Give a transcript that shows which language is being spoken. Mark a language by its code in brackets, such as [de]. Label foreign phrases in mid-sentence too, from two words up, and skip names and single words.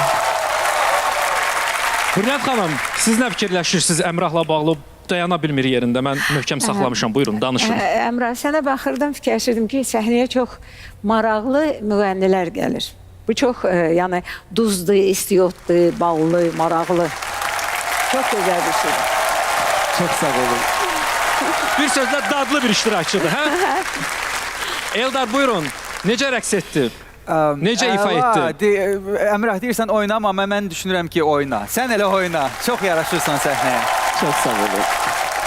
[az] Hürriyət xanım, siz nə fikirləşirsiniz Əmrahla bağlı? Dayana bilmir yerində, mən möhkəm saxlamışam. Buyurun, danışın. Əmrah, sənə baxırdım, fikirləşirdim ki, səhnəyə çox maraqlı müğənnilər gəlir. Bu çox, yəni, duzlu, istiyotlu, ballı, maraqlı. [tr] Çok güzel bir şey. [az] Çok sağ olun. Bir sözlə dadlı bir iştirakçıdır, hə? Eldar, buyurun. Necə rəqs etdi? Necə ifa etdi? Əmrah, deyirsən oynama, mən düşünürəm ki, oyna. Sən elə oyna. Çox yaraşırsan səhnəyə. Çok sağ olun.